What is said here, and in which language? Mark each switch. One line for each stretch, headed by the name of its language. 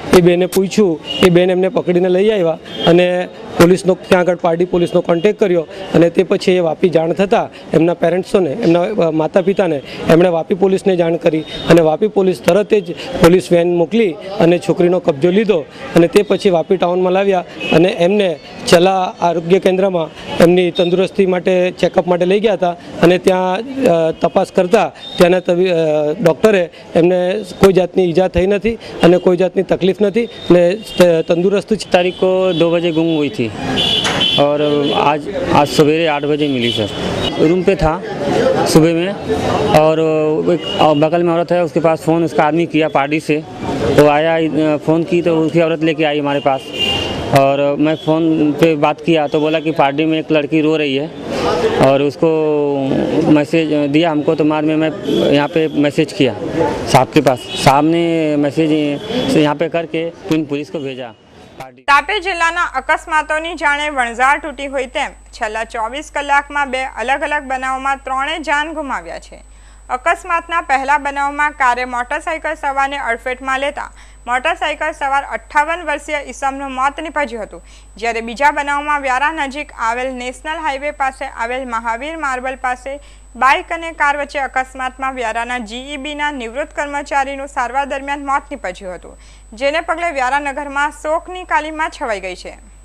Gujarati: એ બેને પૂછ્યું, એ બેન એમને પકડીને લઈ આવ્યા અને પોલીસનો ત્યાં આગળ પારડી પોલીસનો કોન્ટેક કર્યો અને તે પછી એ વાપી જાણ થતાં એમના પેરેન્ટ્સોને, એમના માતા પિતાને એમણે વાપી પોલીસને જાણ કરી અને વાપી પોલીસ તરત જ પોલીસ વેન મોકલી અને છોકરીનો કબજો લીધો અને તે પછી વાપી ટાઉનમાં લાવ્યા અને એમને ચલા આરોગ્ય કેન્દ્રમાં એમની તંદુરસ્તી માટે ચેકઅપ માટે લઈ ગયા હતા અને ત્યાં તપાસ કરતાં ત્યાંના ડૉક્ટરે એમને કોઈ જાતની ઈજા થઈ નથી અને કોઈ જાતની તકલીફ નથી અને
Hindi: तंदुरुस्त. तारीख को 2 बजे गुम हुई थी और आज सवेरे 8 बजे मिली सर. रूम पे था सुबह में और एक बगल में औरत है, उसके पास फ़ोन उसका आदमी किया पार्टी से, तो आया फ़ोन की तो उसकी औरत लेके आई हमारे पास और मैं फ़ोन पे बात किया तो बोला कि पार्टी में एक लड़की रो रही है और उसको मैसेज दिया हमको. तो बाद में मैं यहाँ पे मैसेज किया साहब के पास. साहब ने मैसेज से यहाँ पे करके फिर पुलिस को भेजा.
Gujarati: તાપી જિલ્લાના અકસ્માતોની જાણે વણઝાર તૂટી હોય તેમ છેલ્લા 24 કલાકમાં 2 અલગ અલગ બનાવોમાં 3 જાન ગુમાવ્યા છે. અકસ્માતના પહેલા બનાવમાં કારે મોટરસાઇકલ સવારને અડફેટમાં લેતા મોટરસાઇકલ સવાર 58 વર્ષીય ઈસમનું મોત નીપજ્યું હતું, જ્યારે બીજા બનાવમાં વ્યારા નજીક આવેલ નેશનલ હાઈવે પાસે આવેલ મહાવીર માર્બલ પાસે બાઇક અને કાર વચ્ચે અકસ્માતમાં વ્યારાના જીઈબીના નિવૃત્ત કર્મચારીનું સારવાર દરમિયાન મોત નીપજ્યું હતું, જેને પગલે વ્યારા નગરમાં શોકની કાલીમાં છવાઈ ગઈ છે.